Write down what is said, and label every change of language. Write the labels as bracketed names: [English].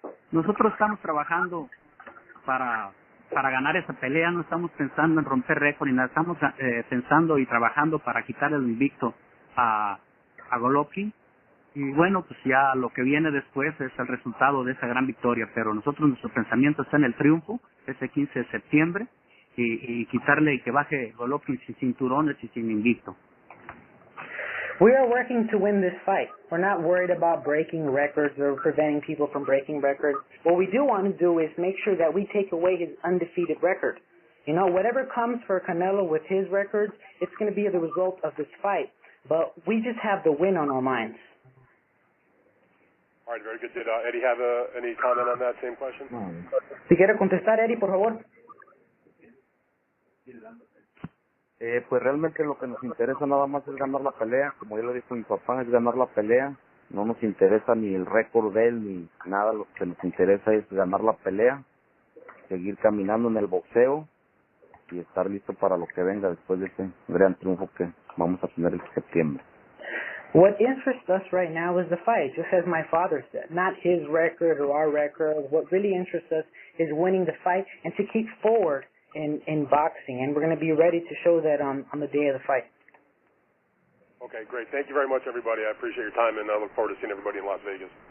[Spanish] Nosotros estamos trabajando para ganar esa pelea, no estamos pensando en romper récord ni nada, estamos pensando y trabajando para quitarle el invicto a Golovkin, y bueno, pues ya lo que viene después es el resultado de esa gran victoria, pero nuestro pensamiento está en el triunfo ese 15 de septiembre y quitarle y que baje Golovkin sin cinturones y sin invicto. [English] We are working to win this fight. We're not worried about breaking records or preventing people from breaking records. What we do want to do is make sure that we take away his undefeated record. Whatever comes for Canelo with his records, it's going to be the result of this fight. But we just have the win on our minds. All right, very good. Did Eddie have any comment on that same question? [Spanish] Si quiere contestar, Eddie, por favor. Pues realmente lo que nos interesa nada más es ganar la pelea. Como ya lo dijo mi papá, es ganar la pelea. No nos interesa ni el récord de él ni nada. Lo que nos interesa es ganar la pelea, seguir caminando en el boxeo y estar listo para lo que venga después de ese gran triunfo que vamos a tener en septiembre. [English] What interests us right now is the fight, just as my father said. Not his record or our record. What really interests us is winning the fight and to keep forward in boxing. And we're going to be ready to show that on the day of the fight. Okay, great. Thank you very much, everybody. I appreciate your time, and I look forward to seeing everybody in Las Vegas.